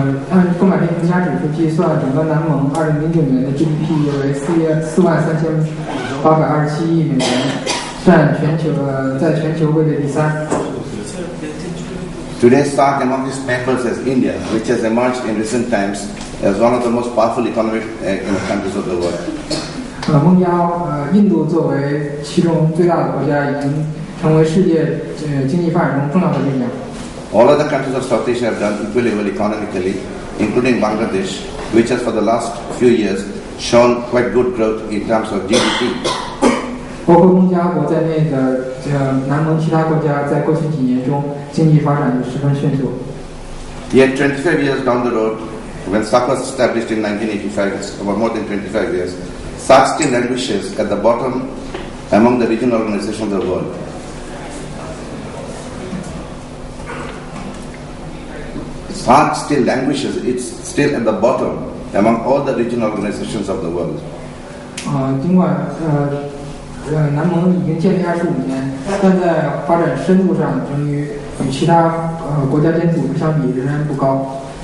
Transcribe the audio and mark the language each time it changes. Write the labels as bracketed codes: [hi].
[zh] 按购买力评价指数计算，整个南盟2009年的 GDP 约为43827亿美元，占在全球位列第3。 [en] Today, SAARC among its members is India, which has emerged in recent times as one of the most powerful economic countries of the world. [zh] 孟加印度作为其中最大的国家，已经成为世界经济发展中重要的力量。 [en] All other countries of South Asia have done equally well economically, including Bangladesh, which has for the last few years shown quite good growth in terms of GDP. [zh] 包括孟加国在内的南盟其他国家，在过去几年中经济发展也十分迅速。 [en] Yet 25 years down the road, when SAARC was established in 1985, it's about more than 25 years, SAARC still languishes at the bottom among the regional organizations of the world. SAARC still languishes, it's still at the bottom among all the regional organizations of the world. [zh] 尽管南盟已经建立25年，但在发展深度上，仍与其他国家间组织相比仍然不高。